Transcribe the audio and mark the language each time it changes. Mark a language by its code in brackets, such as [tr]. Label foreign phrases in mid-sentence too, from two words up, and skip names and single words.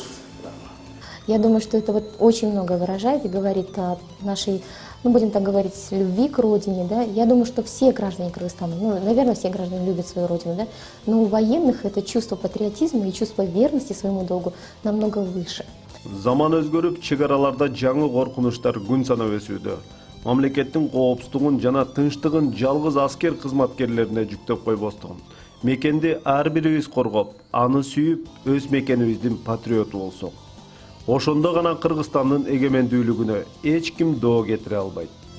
[ru] Я думаю, что это вот очень много выражает и говорит о нашей, ну, будем так говорить, любви к родине, да. Я думаю, что все граждане Кыргызстана, ну, наверное, все граждане любят свою родину, да, но у военных это чувство патриотизма и чувство верности своему долгу намного выше. [ky] Заман өзгөрүп, чек араларда жаңы коркунучтар күн санап өсүүдө. Мамлекеттин коопсуздугун жана тынчтыгын жалгыз аскер кызматкерлерине жүктөп койбостон, мекенди ар бирибиз коргоп, аны сүйүп, өз мекенибиздин патриоту болсок, ошондо гана Кыргызстандын эгемендүүлүгүнө эч ким доо кетире албайт.